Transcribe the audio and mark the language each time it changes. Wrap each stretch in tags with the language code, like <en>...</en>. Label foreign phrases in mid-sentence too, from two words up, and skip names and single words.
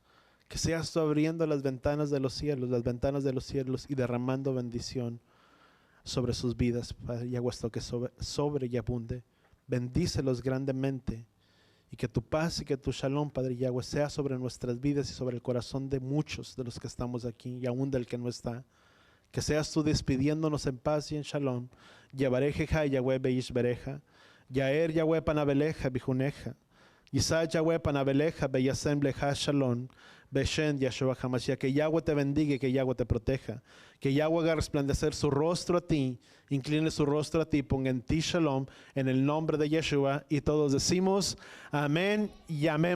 <es>Que seas tú abriendo las ventanas de los cielos y derramando bendición sobre sus vidas, Padre Yahweh, esto que sobre y abunde. Bendícelos grandemente, y que tu paz y que tu shalom, Padre Yahweh, sea sobre nuestras vidas y sobre el corazón de muchos de los que estamos aquí y aún del que no está. Que seas tú despidiéndonos en paz y en shalom.</es> <he>יברכך יהוה וישמרך. יאר יהוה פניו אליך ויחנך. ישא יהוה פניו אליך וישם לך שלום. בשם יהושע המשיח.</he> <es>Que Yahweh te bendiga y que Yahweh te proteja. Que Yahweh haga resplandecer su rostro a ti, incline su rostro a ti, ponga en ti shalom, en el nombre de Yeshua. Y todos decimos amén y amén.</es>